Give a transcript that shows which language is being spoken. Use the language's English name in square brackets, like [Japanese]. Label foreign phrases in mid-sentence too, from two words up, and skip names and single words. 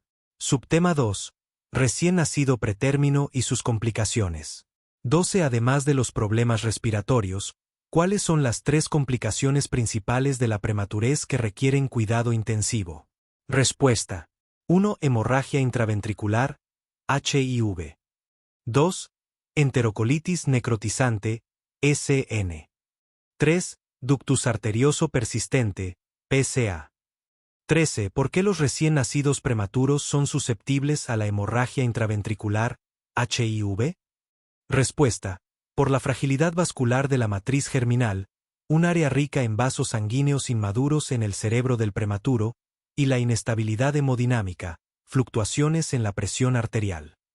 [Spanish] Subtema 2. Recién nacido pretérmino y sus complicaciones. 12. Además de los problemas respiratorios, ¿cuáles son las 3 complicaciones principales de la prematurez que requieren cuidado intensivo? Respuesta. 1. Hemorragia intraventricular, HIV. 2. Enterocolitis necrotizante, SN. 3. Ductus arterioso persistente, PCA. 13. ¿Por qué los recién nacidos prematuros son susceptibles a la hemorragia intraventricular, HIV? Respuesta. Por la fragilidad vascular de la matriz germinal, un área rica en vasos sanguíneos inmaduros en el cerebro del prematuro, y la inestabilidad hemodinámica, fluctuaciones en la presión arterial.